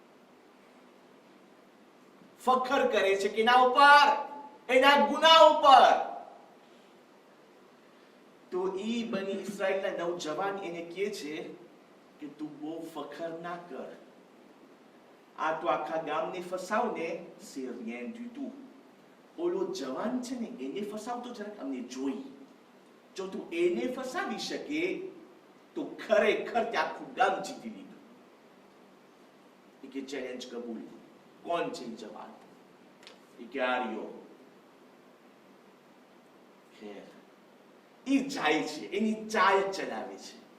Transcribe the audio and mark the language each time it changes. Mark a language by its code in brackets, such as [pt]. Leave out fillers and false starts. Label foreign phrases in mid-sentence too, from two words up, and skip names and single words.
[gu] ફખર કરે છે કે એના ઉપર, એના ગુનાહ ઉપર. તો ઈ બની ઇસ્રાઈલના નવજવાન એને કહે છે કે તું બહુ ફખર ના કર, આ તો આખા ગામને ફસાવને, [fr] c'est rien du tout. [gu] ઓલો જવાન છે ને, એને ફસાવતો જરાક અમને જોઈ. જો તું એને ફસાવી શકે તો ખરેખર તે આખું ગામ જીતી લીધું. એ કે ચેલેન્જ કબૂલ. કોણ છે જવાન? એ કે આર્યો. ખેર, એ જાય છે, એની ચાલ ચલાવે છે.